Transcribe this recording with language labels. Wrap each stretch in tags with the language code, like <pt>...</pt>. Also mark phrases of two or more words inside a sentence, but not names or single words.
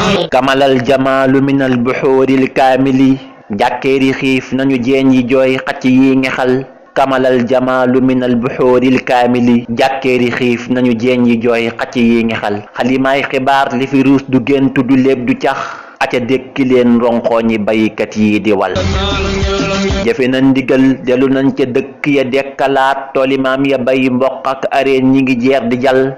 <ar>كمل الجمال من البحور الكامل.</ar> <wo>Jàkkeeri xiif nañu jeen yi jooy xacc yi ngexal.</wo> <ar>كمل الجمال من البحور الكامل.</ar> <wo>Jàkkeeri xiif nañu jeen yi jooy xacc yi ngexal. Xalimaay xibaar li fi ruus du gént du léeb du cax. Aca dékki leen ronxooñi baykat yi di wal. Jëfe na ndigal dellu nañ ca dëkk ya dekkalaat tooli maam ya bay mboq ak areen ñi ngi jeex di jal.</wo>